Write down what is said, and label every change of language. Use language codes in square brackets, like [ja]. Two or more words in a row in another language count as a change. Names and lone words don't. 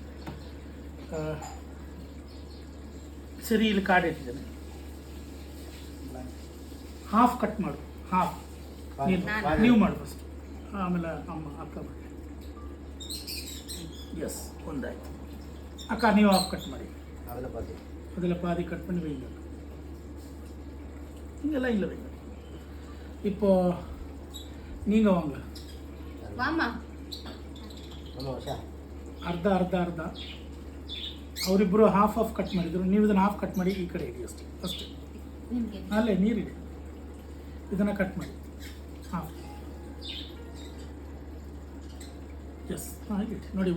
[kn] ಸರಿ, ಇಲ್ಲಿ ಕಾರ್ಡ್ ಇಟ್ಟಿದ್ದೇನೆ. [en] half cut [kn] ಮಾಡು, ಹಾಫ್ ನೀವು ಮಾಡು ಫಸ್ಟ್, ಆಮೇಲೆ ಅಮ್ಮ ಅಕ್ಕ ಮಾಡಿ. ಎಸ್, ಒಂದಾಯ್ತು. ಅಕ್ಕ ನೀವು [en] half cut [kn] ಮಾಡಿ, ಅದೆಲ್ಲ [ta] பாதி கட் பண்ணி வைங்க. இங்கெல்லாம் இல்லை வைங்க. இப்போ நீங்கள் வாங்க. [kn] ಅರ್ಧ ಅರ್ಧ ಅರ್ಧ. ಅವರಿಬ್ಬರು [en] half half cut [kn] ಮಾಡಿದರು, ನೀವು ಇದನ್ನು [en] half cut [kn] ಮಾಡಿ ಈ ಕಡೆ ಇಡಿ ಅಷ್ಟೇ. ಅಷ್ಟೇ, ಅಲ್ಲೇ ನೀರಿಡಿ, ಇದನ್ನು ಕಟ್ ಮಾಡಿ ಹಾಫ್. ಎಸ್, ಹಾಗೆ ನೋಡಿ.